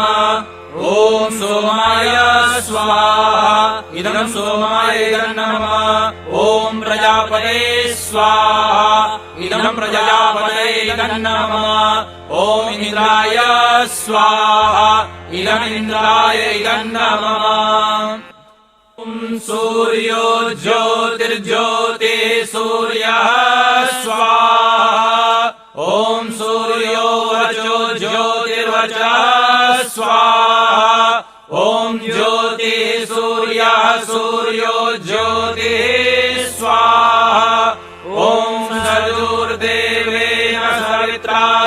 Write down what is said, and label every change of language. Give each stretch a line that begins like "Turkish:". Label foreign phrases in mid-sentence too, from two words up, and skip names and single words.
Sanskrit: ઓમ સોમાય સ્વાહા ઇદમ સોમાય નમઃ. ઓમ પ્રજાપતે સ્વાહા ઇદમ પ્રજાપતે નમઃ. ઓમ ઇન્દ્રાય સ્વાહા ઇદમ ઇન્દ્રાય નમઃ. सूर्यो ज्योतिर्ज्योतिः सूर्यः स्वाहा ॐ सूर्यो वचो ज्योतिर्वचः स्वाहा ॐ ज्योतिः सूर्यः सूर्यो ज्योतिः स्वाहा ॐ सजुर्देवेन सवित्रा